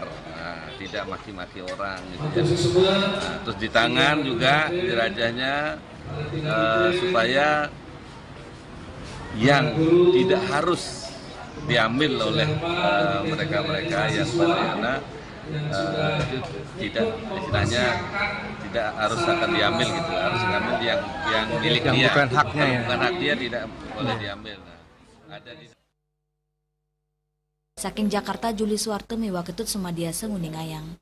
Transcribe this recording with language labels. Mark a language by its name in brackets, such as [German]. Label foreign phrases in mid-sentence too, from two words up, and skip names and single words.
[Indonesian] Tidak maki-maki orang gitu. Nah, terus di tangan juga dirajahnya supaya yang tidak harus diambil oleh mereka-mereka yang padayana itu tidak, istilahnya tidak harus akan diambil gitu, harus diambil yang milik dia, bukan haknya ya. Bukan hak dia tidak boleh diambil. Nah, ada di [Balinese] Saking Jakarta, Juli Suwarte miwa ketut sumadiasa nguning ayang.